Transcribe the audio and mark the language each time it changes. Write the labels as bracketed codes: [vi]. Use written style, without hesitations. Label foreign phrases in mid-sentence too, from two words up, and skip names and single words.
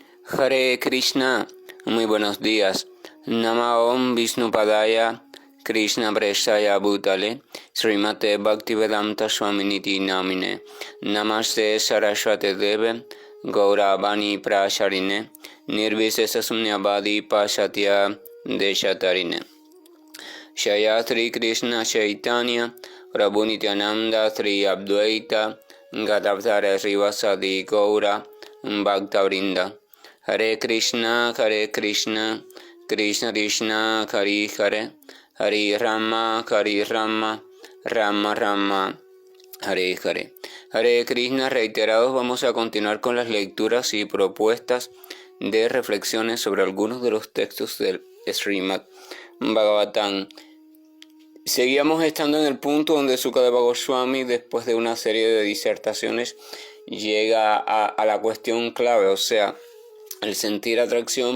[sa] Hare Krishna, [es] muy buenos días. [sa] Nama Om Vishnupadaya Krishna Prestaya Bhutale Srimate Bhaktivedanta Swaminiti Namine Namaste Saraswate Deve Gauravani Prasharine Nirvisesa Sunyavadi Pashatya Deshatarine Shayatri Krishna Chaitanya Prabhu Nityananda Sri Advaita Gadavdara Srivasadi Gaura Bhaktavrinda Hare Krishna, Krishna Krishna, Hare Hare, Hare Rama, Rama Rama, Hare Hare. Hare Krishna, [es] reiterados, vamos a continuar con las lecturas y propuestas de reflexiones sobre algunos de los textos del Srimad Bhagavatam. Seguíamos estando en el punto donde Sukadeva Goswami, después de una serie de disertaciones, llega a la cuestión clave, o sea, el sentir atracción